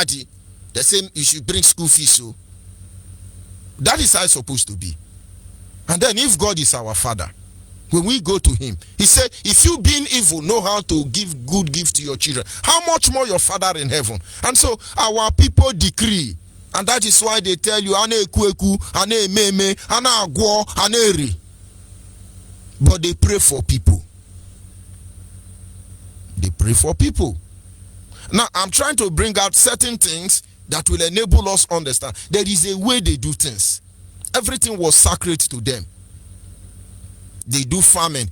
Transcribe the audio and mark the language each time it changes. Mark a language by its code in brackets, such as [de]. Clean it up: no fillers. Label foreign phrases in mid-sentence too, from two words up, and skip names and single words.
[en] Daddy, they say you should bring school fees. So that is how it's supposed to be. And then if God is our father, when we go to him, he said, if you being evil know how to give good gifts to your children, how much more your father in heaven? And so our people decree. And that is why they tell you, [ig] ane kweku, ane meme, ane agwo, ane ri. [en] But they pray for people. They pray for people. Now, I'm trying to bring out certain things that will enable us to understand. There is a way they do things. Everything was sacred to them. They do farming.